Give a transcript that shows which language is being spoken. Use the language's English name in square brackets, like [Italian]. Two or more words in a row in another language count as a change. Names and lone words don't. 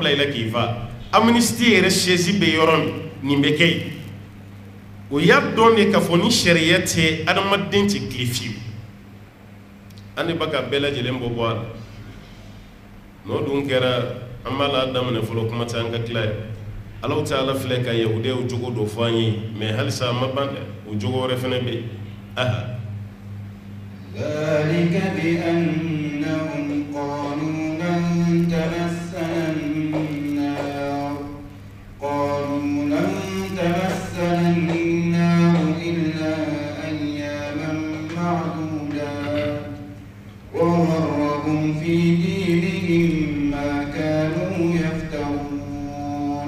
[Bambara] bila i la k'i fa Amnesty yɛrɛ siège bɛ yɔrɔ min nin bɛ kɛ yen o y'a dɔn de k'a fɔ ni sariya tɛ adamaden tɛ tile fiyewu an de bɛ ka bɛɛ lajɛlen bɔ a la n'o dun kɛra an b'a la daminɛ fɔlɔ kuma tɛ an ka tila ye Allah ta'ala filɛ ka yahudiw jogo dɔ fɔ an ye mais halisa ma ban dɛ o jogo wɛrɛ fɛnɛ bɛ aha [Arabic] ذلك بأنهم قالوا لن تمسنا النار إلا أياما معدودات وغرهم في دينهم ما كانوا يفترون